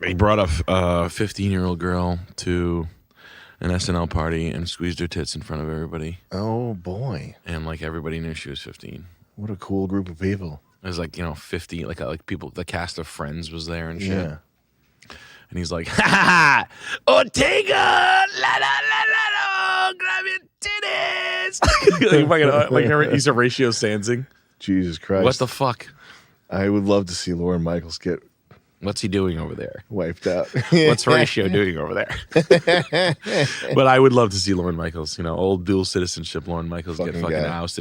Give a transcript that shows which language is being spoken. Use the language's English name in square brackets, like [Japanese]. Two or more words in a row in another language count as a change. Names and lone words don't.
[English] He brought a 15-year-old girl to an SNL party and squeezed her tits in front of everybody. Oh, boy. And, like, everybody knew she was 15. What a cool group of people. It was, like, 50, like people, the cast of Friends was there and shit. Yeah. And he's like, ha ha, Ortega, la la la la, grab your titties. like he's Horatio Sandsing. Jesus Christ. What the fuck? I would love to see Lorne Michaels get What's he doing over there? Wiped out. What's Horatio doing over there? But I would love to see Lorne Michaels, old dual citizenship Lorne Michaels get fucking ousted.